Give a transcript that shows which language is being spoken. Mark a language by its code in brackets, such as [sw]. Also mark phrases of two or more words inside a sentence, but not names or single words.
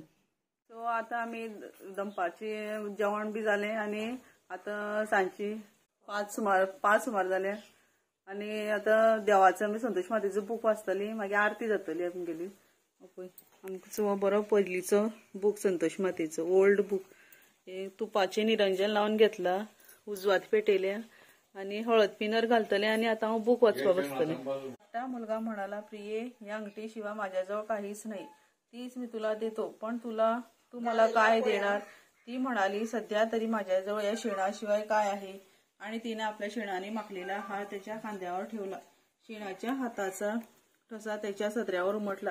[kok] सो आतां आमी दनपारचें जेवण बी जालें आनी आतां सांजची 5 सुमार जाल्या आनी आतां देवाचो आमी संतोश मातेचो बूक वाचतली, मागीर आरती जातली आमगेली. पळय आमचो बरो पयलीचो बूक संतोश मातेचो [en] old book. [kok] हे तुपाचें निरंजन लावन घेतला, उजवात पेटयल्या आनी हळद पिनर घालतलें आनी आतां हांव बूक वाचपाक बसतलें. [mr] मोठा मुलगा म्हणाला, प्रिये, या अंगठीशिवाय माझ्याजवळ काहीच नाही, तीच मी तुला देतो, पण तू मला काय देणार? ती म्हणाली, सध्या तरी माझ्याजवळ या शेणाशिवाय काय आहे? आणि तिने आपल्या शेणाने माखलेला हार त्याच्या खांद्यावर ठेवला. शेणाच्या हाताचा ठसा त्याच्या सदऱ्यावर उमटला.